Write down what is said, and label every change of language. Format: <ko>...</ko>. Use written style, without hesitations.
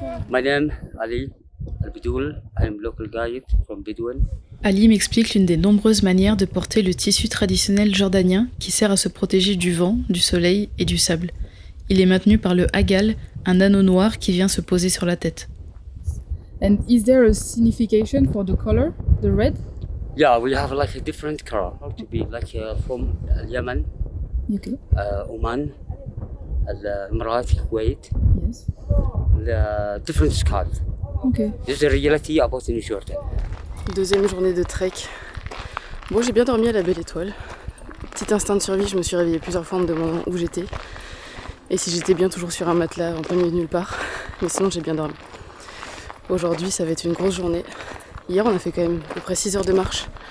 <en>My name Ali Al-Bidoul. I am local guide from Bedouin.</en> <fr>Ali m'explique l'une des nombreuses manières de porter le tissu traditionnel jordanien qui sert à se protéger du vent, du soleil et du sable. Il est maintenu par le hagal, un anneau noir qui vient se poser sur la tête.</fr> <en>And is there a signification for the color, the red? Yeah, we have like a different color to be like from Yemen, Okay. Oman, Emirat, Kuwait. Yes. The different skies. Okay. This is the reality about New Jordan.</en> <fr>Deuxième journée de trek. Bon, j'ai bien dormi à la Belle Étoile. Petit instinct de survie, je me suis réveillée plusieurs fois en me demandant où j'étais. Et si j'étais bien toujours sur un matelas en plein milieu de nulle part. Mais sinon, j'ai bien dormi. Aujourd'hui, ça va être une grosse journée. Hier, on a fait quand même à peu près 6 heures de marche.</fr>